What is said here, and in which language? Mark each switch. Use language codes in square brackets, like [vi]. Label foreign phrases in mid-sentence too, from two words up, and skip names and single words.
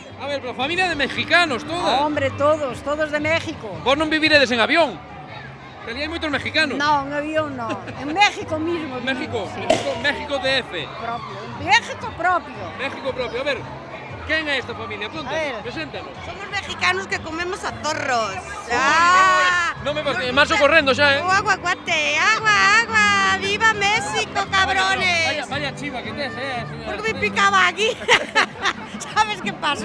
[es] A ver, pero familia de mexicanos, todas. Hombre, todos de México. [gl] Vos non viviredes en avión? Que ali hai moitos mexicanos. [es] No, en avión no. En México mismo. México, Sí. México DF. Propio. México propio. México propio. [gl] A ver, quen é esta familia? Ponte, preséntanos. [es] Somos mexicanos que comemos a torros. [gl] Non me vas, marcho correndo xa, [es] Agua, guate, agua. ¡Viva México, cabrones! [gl] Vaya chiva que tes, señora. [es] Porque me picaba aquí. ¿Sabes qué pasa?